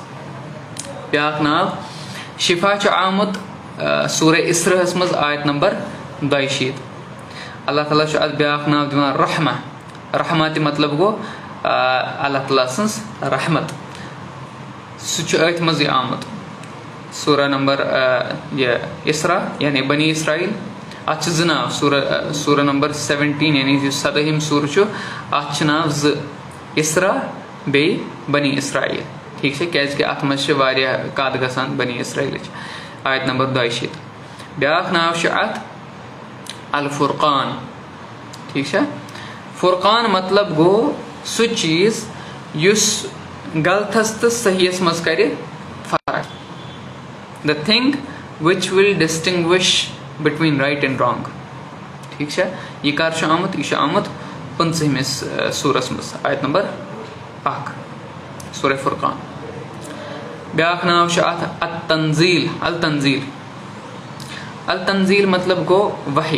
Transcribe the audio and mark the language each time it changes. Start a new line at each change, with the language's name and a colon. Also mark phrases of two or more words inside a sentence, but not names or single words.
Kashmiri: بیٛاکھ ناو شفا چھُ آمُت سورہ اِسرہَس منٛز آیت نمبر 42. اللہ تعالیٰ چھُ اَتھ بیٛاکھ ناو دِوان رحمہ. رحمہ تہِ مطلب گوٚو اللہ تعالیٰ سٕنٛز رحمت. سُہ چھُ أتھۍ منٛزٕے آمُت سورہ نمبر اِسرا یعنی بنی اسرائیل. اَتھ چھِ 2 ناو, سورہ نمبر 17 یعنی یُس 17ہِم سورہ چھُ اَتھ چھِ ناو 2, اِسرا بیٚیہِ بنی اسرائیل. ٹھیٖک چھا, کیازِ کہِ اَتھ منٛز چھِ واریاہ کَتھ گژھان بنی اسرائیلٕچ. آیت نمبر 42. بیٛاکھ ناو چھُ اَتھ الفرقان. ٹھیٖک چھا. فرقان مطلب گوٚو سُہ چیٖز یُس غلطس تہٕ صحیحس منٛز کَرِ فرق.
English: the thing which will distinguish between right and wrong.
Kashmiri: ٹھیٖک چھا. یہِ کر چھُ آمُت, یہِ چھُ آمُت 15ہِمِس سورس منٛز آیت نمبر 1 سورہ فرقان. بیٛاکھ ناو چھُ اَتھ التنزیل. التنزیل. التنزیل مطلب گوٚو وحی.